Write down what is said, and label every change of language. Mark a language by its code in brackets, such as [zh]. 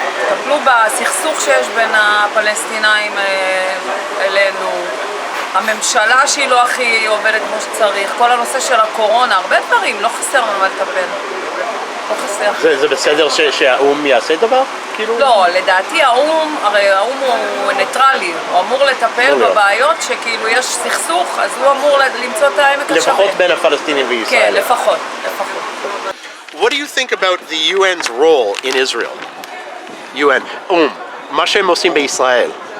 [he] טפלו בסכסוך שיש בין הפלסטינאים אלינו, הממשלה שהיא לא הכי עובדת כמו שצריך, כל הנושא של הקורונה, הרבה דברים, לא חסר לנו מה לטפל. לא חסר. זה בסדר שהאום יעשה דבר? לא, לדעתי הרי האום הוא ניטרלי, הוא אמור לטפל בבעיות שכאילו יש סכסוך, אז הוא אמור למצוא את העמק השווה. לפחות בין הפלסטינים וישראל. כן, לפחות. [en] What do you think about the UN's role in Israel? [he] UN, מה שהם עושים בישראל?